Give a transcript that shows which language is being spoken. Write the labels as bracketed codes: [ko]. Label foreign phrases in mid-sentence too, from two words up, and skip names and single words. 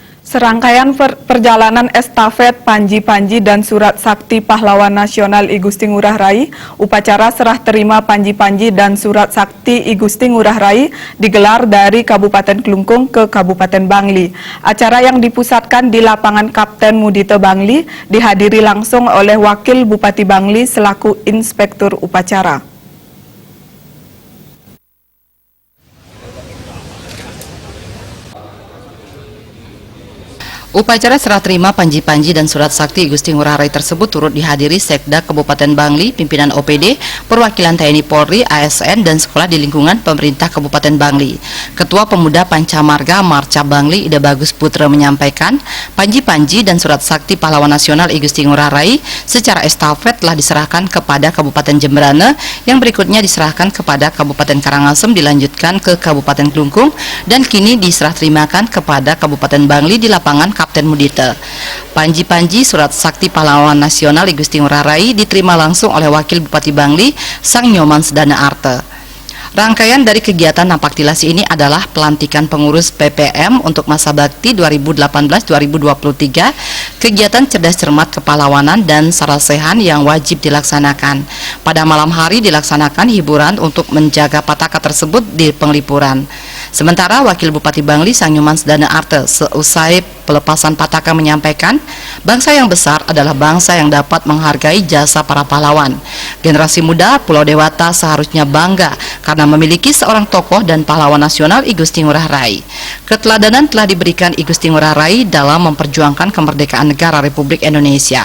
[id] Serangkaian perjalanan estafet Panji-Panji dan Surat Sakti Pahlawan Nasional I Gusti Ngurah Rai, upacara serah terima Panji-Panji dan Surat Sakti I Gusti Ngurah Rai digelar dari Kabupaten Klungkung ke Kabupaten Bangli. Acara yang dipusatkan di lapangan Kapten Mudite Bangli dihadiri langsung oleh Wakil Bupati Bangli selaku Inspektur Upacara. Upacara serah terima Panji-Panji dan Surat Sakti I Gusti Ngurah Rai tersebut turut dihadiri Sekda Kabupaten Bangli, pimpinan OPD, perwakilan TNI Polri, ASN, dan sekolah di lingkungan pemerintah Kabupaten Bangli. Ketua Pemuda Pancamarga Marca Bangli, Ida Bagus Putra menyampaikan, Panji-Panji dan Surat Sakti Pahlawan Nasional I Gusti Ngurah Rai secara estafet telah diserahkan kepada Kabupaten Jemberana, yang berikutnya diserahkan kepada Kabupaten Karangasem, dilanjutkan ke Kabupaten Klungkung, dan kini diserah terimakan kepada Kabupaten Bangli di lapangan Kapten Mudite. Panji-Panji Surat Sakti Pahlawan Nasional I Gusti Ngurah Rai diterima langsung oleh Wakil Bupati Bangli, Sang Nyoman Sedana Arte. Rangkaian dari kegiatan Napaktilasi ini adalah pelantikan pengurus PPM untuk masa bakti 2018-2023, kegiatan cerdas cermat kepahlawanan dan sarasehan yang wajib dilaksanakan. Pada malam hari dilaksanakan hiburan untuk menjaga pataka tersebut di penglipuran. Sementara Wakil Bupati Bangli Sang Nyoman Sedana Arte seusai pelepasan pataka menyampaikan, bangsa yang besar adalah bangsa yang dapat menghargai jasa para pahlawan. Generasi muda Pulau Dewata seharusnya bangga karena memiliki seorang tokoh dan pahlawan nasional I Gusti Ngurah Rai. Keteladanan telah diberikan I Gusti Ngurah Rai dalam memperjuangkan kemerdekaan negara Republik Indonesia.